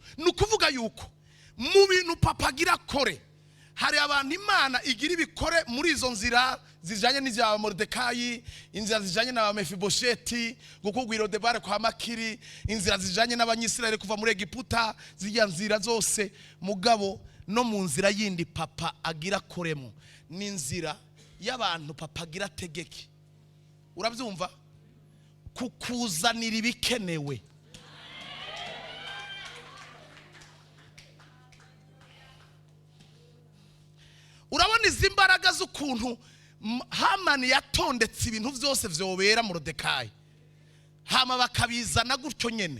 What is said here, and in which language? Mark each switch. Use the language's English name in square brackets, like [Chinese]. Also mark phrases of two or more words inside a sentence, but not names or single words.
[Rundi] Nukuvuga yuko mu bintu papa agira kore, hari abantu Imana igira ibikore muri izo nzira zijanye n'izya Moridekayi, inzira zijanye na Mefibosheti, gukugwira Odebare kwa Makiri, inzira zijanye n'abanyisirayeli kuva muri Egiputa, zijya nzira zose. Mugabo no mu nzira yindi papa agira koremo ni inzira y'abantu papa agira tegeke. Urabyumva? Kukuzanira ibikenewe. Urabona izi mbaraga z'ukuntu Hamani yatondetse ibintu byose vyobera Moridekayi, hama bakabizana gutyo nyene.